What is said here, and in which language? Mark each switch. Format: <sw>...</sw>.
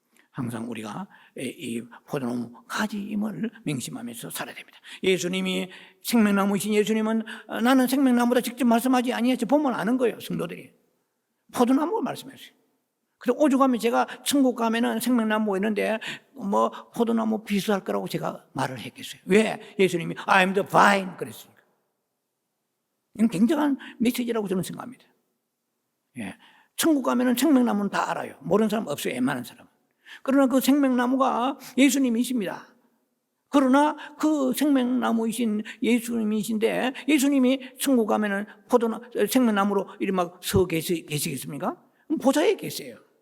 <ko>항상 우리가 이 포도나무 가지임을 명심하면서 살아야 됩니다. 예수님이 생명나무이신 예수님은 나는 생명나무다 직접 말씀하지 아니했지 보면 아는 거예요. 성도들이 포도나무 말씀했어요. 그래서 오죽하면 제가 천국 가면은 생명나무가 있는데 뭐 포도나무 비슷할 거라고 제가 말을 했겠어요. 왜? 예수님이</ko> <en>I am the vine</en> <ko>그랬으니까. 이건 굉장한 메시지라고 저는 생각합니다. 예. 천국 가면은 생명나무는 다 알아요. 모르는 사람 없어요. 웬만한 사람은. 그러나 그 생명나무가 예수님이십니다. 그러나 그 생명나무이신 예수님이신데 예수님이 천국 가면은 생명나무로 이리 막 서 계시겠습니까? 보좌에 계세요.</ko>